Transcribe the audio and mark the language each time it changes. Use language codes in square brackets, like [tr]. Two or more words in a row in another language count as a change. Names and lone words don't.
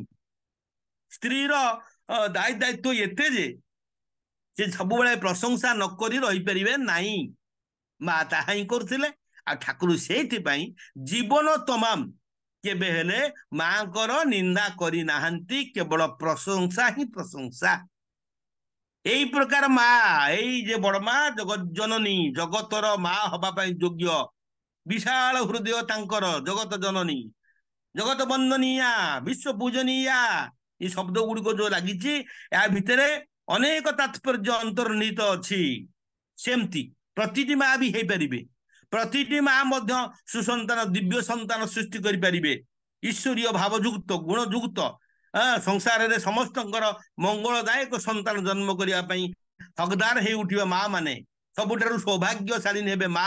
[or] ସ୍ତ୍ରୀର ଦାୟିତ୍ୱ ଏତେ ଯେ ସେ ସବୁବେଳେ ପ୍ରଶଂସା ନ କରି ରହିପାରିବେ ନାହିଁ। ମା ତାହା ହିଁ କରୁଥିଲେ। ଆଉ ଠାକୁର ସେଇଥିପାଇଁ ଜୀବନ ତମାମ କେବେ ହେଲେ ମାଙ୍କର ନିନ୍ଦା କରିନାହାନ୍ତି, କେବଳ ପ୍ରଶଂସା ହିଁ ପ୍ରଶଂସା। ଏଇ ପ୍ରକାର ମା, ଏଇ ଯେ ବଡ ମା ଜଗତ ଜନନୀ, ଜଗତର ମା ହବା ପାଇଁ ଯୋଗ୍ୟ, ବିଶାଳ ହୃଦୟ ତାଙ୍କର, ଜଗତ ଜନନୀ, ଜଗତ ବନ୍ଦନୀୟା, ବିଶ୍ୱ ପୂଜନୀୟା, ଏ ଶବ୍ଦ ଗୁଡ଼ିକ ଯୋଉ ଲାଗିଛି ଏହା ଭିତରେ ଅନେକ ତାତ୍ପର୍ଯ୍ୟ ଅନ୍ତର୍ନିହିତ ଅଛି। ସେମିତି ପ୍ରତିଟି ମା ବି ହେଇପାରିବେ, ପ୍ରତିଟି ମା ମଧ୍ୟ ସୁସନ୍ତାନ ଦିବ୍ୟ ସନ୍ତାନ ସୃଷ୍ଟି କରିପାରିବେ, ଈଶ୍ୱରୀୟ ଭାବଯୁକ୍ତ ଗୁଣଯୁକ୍ତ ସଂସାରରେ ସମସ୍ତଙ୍କର ମଙ୍ଗଳଦାୟକ ସନ୍ତାନ ଜନ୍ମ କରିବା ପାଇଁ ହକଦାର ହେଇ ଉଠିବା ମା ମାନେ ସବୁଠାରୁ ସୌଭାଗ୍ୟଶାଳୀ ହେବେ ମା।